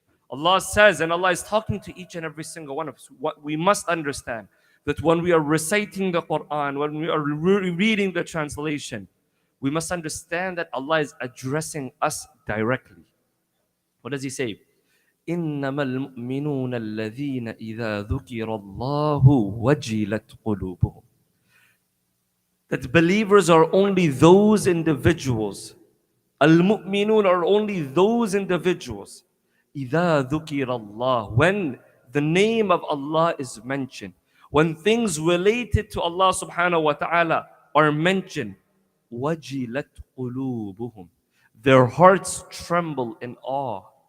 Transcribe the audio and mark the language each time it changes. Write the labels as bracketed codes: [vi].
[en] Allah says, and Allah is talking to each and every single one of us, what we must understand, that when we are reciting the Quran, when we are reading the translation, we must understand that Allah is addressing us directly. What does he say? [ar] إنما المؤمنون الذين إذا ذكر الله وجلت قلوبهم. [en] That believers are only those individuals. Al-mu'minun are only those individuals. [ar] إذا ذكر الله, [en] when the name of Allah is mentioned, when things related to Allah subhanahu wa ta'ala are mentioned, [ar] وجلت قلوبهم, [en] their hearts tremble in awe.